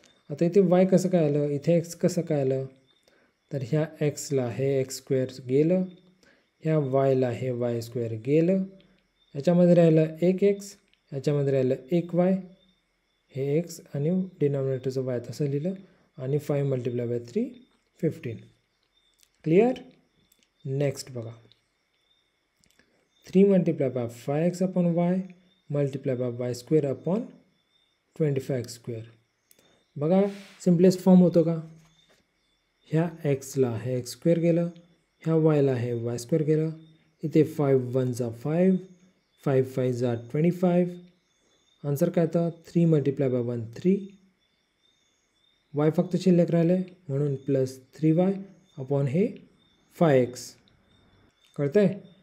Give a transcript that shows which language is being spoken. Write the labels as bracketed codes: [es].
[mr] आता इथे वाय कसं काय आलं, इथे एक्स कसं काय आलं, तर ह्या एक्सला हे एक्स स्क्वेअर गेलं, ह्या वायला हे वाय स्क्वेअर गेलं, याच्यामध्ये राहिलं एक एक्स, याच्यामध्ये राहिलं एक वाय, हे एक्स आणि डिनॉमिनेटरचं वाय तसं लिहिलं आणि 5 मल्टिप्लाय बाय 3 15. क्लिअर. [en] Next बघा, 3 multiply by 5x upon y multiply by y square upon 25x square. [mr] बघा सिम्पलेस्ट फॉर्म होतो का, ह्या एक्सला हे एक्स स्क्वेअर गेलं, ह्या वायला हे वाय स्क्वेअर गेलं, इथे 5 1 जा 5, 5 5 जा 25. आन्सर काय येतं, 3 मल्टिप्लाय बाय 1 3, वाय फक्त शिल्लक राहिले म्हणून प्लस 3y अपॉन हे 5x. कळतंय.